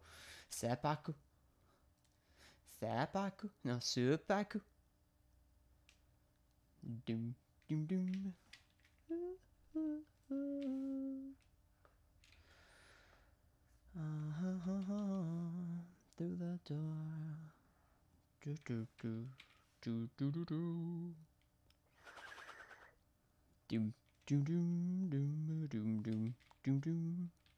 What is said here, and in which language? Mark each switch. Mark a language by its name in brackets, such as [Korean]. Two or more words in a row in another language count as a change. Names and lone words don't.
[English] Sepaku. Sepaku. No, supaku. Doom, doom, doom. Through the door. Do, do, do. Do, do, do, do. Doom, doom, doom, doom, doom, doom, doom, doom.